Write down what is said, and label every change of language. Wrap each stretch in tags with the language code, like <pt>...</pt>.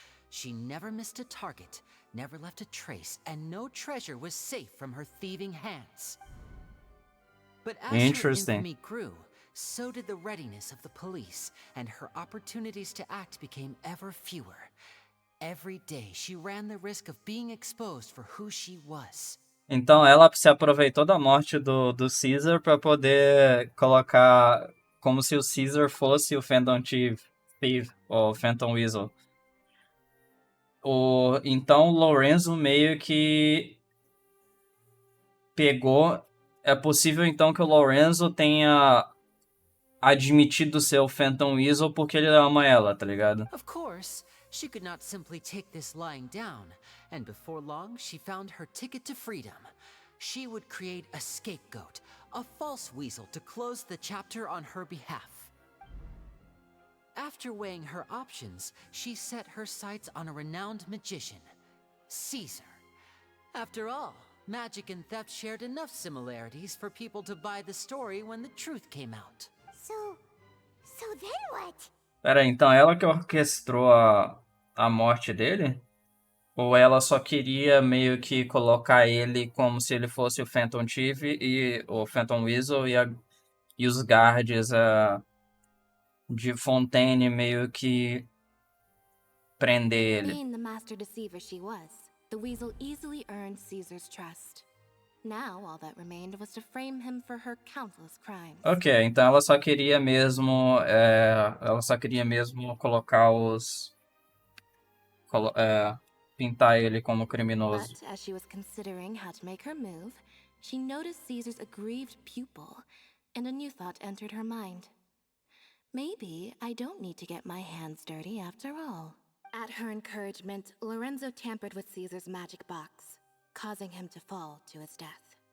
<en>She never missed a target, never left a trace, and no treasure was safe from her thieving hands. But as her infamy grew, so did the readiness of the police, and her opportunities to act became ever fewer. Every day, she ran the risk of being exposed for who she was.</en> <pt>Então ela se aproveitou da morte do Caesar para poder colocar como se o Caesar fosse o Phantom Thief, ou Phantom Weasel. Então o Lorenzo meio que pegou. É possível então que o Lorenzo tenha admitido ser o Phantom Weasel porque ele ama ela, tá ligado?</pt> <en>Of course, she could not simply take this lying down, and before long she found her ticket to freedom. She would create a scapegoat, a false weasel to close the chapter on her behalf. After weighing her options, she set her sights on a renowned magician, Caesar. After all, magic and theft shared enough similarities for people to buy the story when the truth came out. So then what?</en> <pt>Pera aí, então ela que orquestrou a morte dele? Ou ela só queria meio que colocar ele como se ele fosse o Phantom Thief e o Phantom Weasel e os guards de Fontaine meio que prender ele?</pt> <en>Being the master deceiver she was, the weasel easily earned Caesar's trust. Now, all that remained was to frame him for her countless crimes.</en> <pt>Ok, então ela só queria mesmo colocar pintar ele como criminoso.</pt> <en>But as she was considering how to make her move, she noticed Caesar's aggrieved pupil, and a new thought entered her mind. Maybe I don't need to get my hands dirty after all. At her encouragement, Lorenzo tampered with Caesar's magic box, causing him to fall to his death.</en>